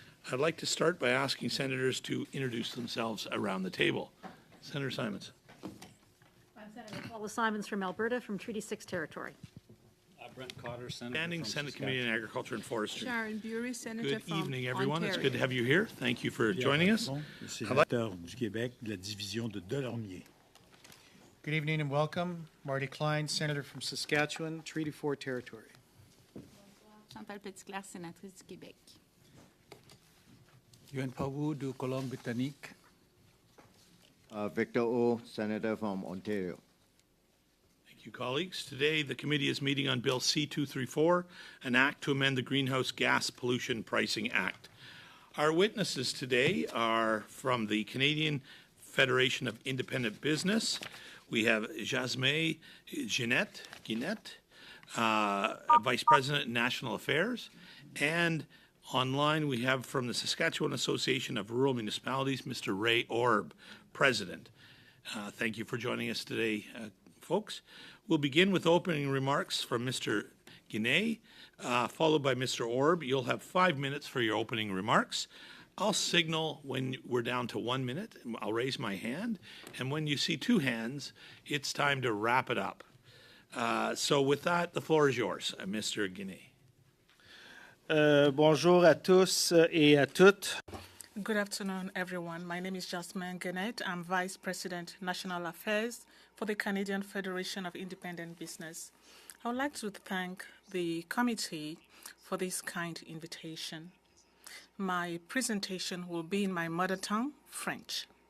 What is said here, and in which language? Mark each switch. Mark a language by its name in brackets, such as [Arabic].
[English] I'd like to start by asking senators to introduce themselves around the table. Senator Simons. I'm Senator Paula Simons from Alberta, from Treaty 6 territory. Brent Cotter, Senator Standing Senate Committee on Agriculture and Forestry. Sharon Bury, Senator Good from evening, everyone. Ontario. It's good to have you here. Thank you for joining us. [French] Sénateur du Québec de la division de Delormier. [English] Good evening and welcome. Marty Klein, Senator from Saskatchewan, Treaty 4 territory. [French] Chantal Petitclerc, sénatrice du Québec. Yuan Pawu du Colombie-Britannique. [English] Victor O, Senator from Ontario. Thank you, colleagues. Today, the committee is meeting on Bill C-234, an act to amend the Greenhouse Gas Pollution Pricing Act. Our witnesses today are from the Canadian Federation of Independent Business. We have Jasmine Guinette, Vice President, National Affairs, and online we have from the Saskatchewan Association of Rural Municipalities, Mr. Ray Orb, President. Thank you for joining us today, folks. We'll begin with opening remarks from Mr. Guinée, followed by Mr. Orb. You'll have 5 minutes for your opening remarks. I'll signal when we're down to 1 minute. I'll raise my hand. And when you see two hands, it's time to wrap it up. So with that, the floor is yours, Mr. Guinée. [French] Bonjour à tous et à toutes. [English] Good afternoon, everyone. My name is Jasmine Guinette. I'm Vice President, National Affairs for the Canadian Federation of Independent Business. I would like to thank the committee for this kind invitation. My presentation will be in my mother tongue, French.